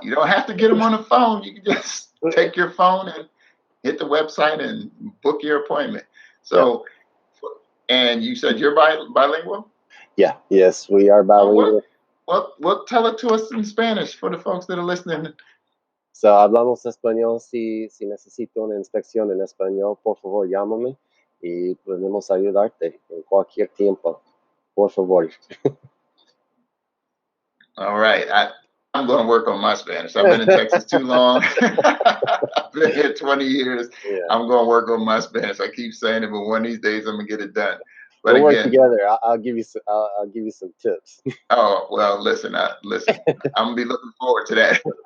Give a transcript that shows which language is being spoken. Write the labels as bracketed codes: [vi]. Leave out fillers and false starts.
[en] You don't have to get them on the phone. You can just take your phone and hit the website and book your appointment. yeah, So, and you said you're bilingual? yeah. Yes, we are Oh, what? bilingual. What? Tell it to us in Spanish for the folks that are listening. [es] So hablamos español. Si necesito una inspección en español, por favor, llámame y podemos ayudarte en cualquier tiempo. Por favor. [en] All right. I'm going to work on my Spanish. I've been in Texas too long. I've been here 20 years. Yeah. I'm going to work on my Spanish. I keep saying it, but one of these days I'm going to get it done. But We'll work again, together. I'll give you some. I'll give you some tips. oh, well, listen, I'm going to be looking forward to that.